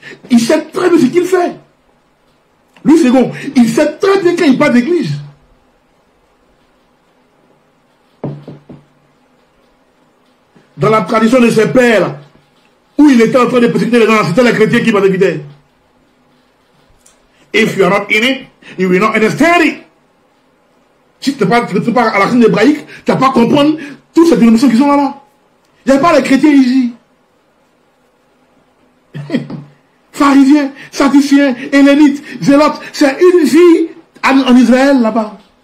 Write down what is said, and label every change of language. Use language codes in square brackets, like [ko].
[fr] Il sait très bien ce qu'il fait. Louis II, il sait très bien quand il parle d'église. Dans la tradition de ses pères, où il était en train de persécuter les gens, c'était les chrétiens qui persécutaient. [en] If you are not in it, you will not understand it. [fr] Si tu n'es pas à la racine hébraïque, tu n'as pas comprendre toutes ces dénominations qui sont là. Il n'y a pas les chrétiens ici. Pharisiens, sadduciens, hellénites, zélotes, c'est une vie en Israël là-bas.